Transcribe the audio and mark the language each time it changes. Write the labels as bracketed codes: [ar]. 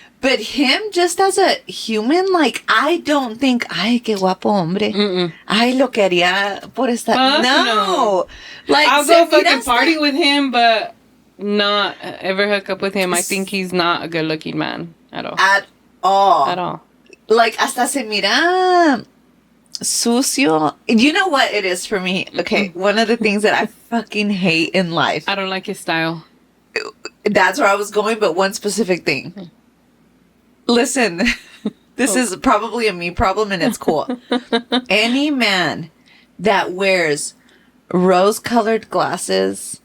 [en] But him, just as a human, like, I don't think, [es] ay, qué guapo hombre. Ay, lo quería por estar. No. Like, [en] I'll go fucking party with him, but not ever hook up with him. I think he's not a good looking man at all. At all. At all. [es] Like, hasta se mira sucio. [en] You know what it is for me? Okay, one of the things that I fucking hate in life. I don't like his style. That's where I was going, but one specific thing. Listen, this is probably a me problem, and it's cool. Any man that wears rose-colored glasses,